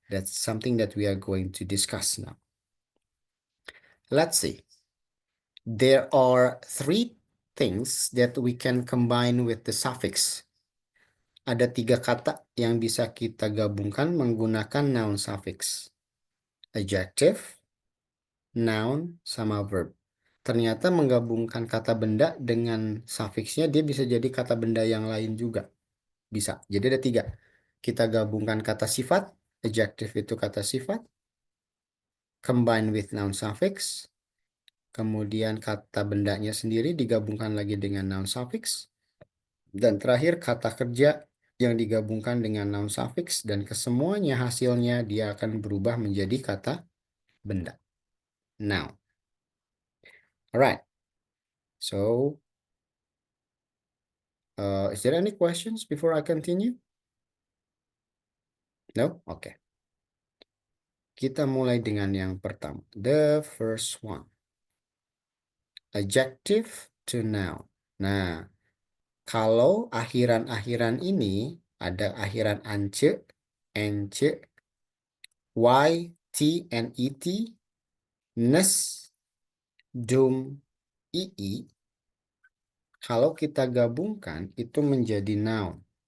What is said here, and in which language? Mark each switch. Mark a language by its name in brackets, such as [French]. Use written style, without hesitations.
[English] That's something that we are going to discuss now. Let's see. There are three things that we can combine with the suffix. [Indonesian] Ada 3 kata yang bisa kita gabungkan menggunakan noun suffix. [English] Adjective, noun, sama verb. [Indonesian] Ternyata menggabungkan kata benda dengan suffixnya dia bisa jadi kata benda yang lain juga. Bisa. Jadi ada 3. Kita gabungkan kata sifat, adjective itu kata sifat, [English] combine with noun suffix, [Indonesian] kemudian kata bendanya sendiri digabungkan lagi dengan noun suffix, dan terakhir kata kerja yang digabungkan dengan noun suffix, dan kesemuanya hasilnya dia akan berubah menjadi kata benda. [English] Noun. Alright. So, is there any questions before I continue? No? Okay. [Indonesian] Kita mulai dengan yang pertama. [English] The first one. Adjective to noun. [Indonesian] Nah, kalau akhiran-akhiran ini ada akhiran ance, ence, y, t, and et, nes, dum, ii, kalau kita gabungkan itu menjadi noun.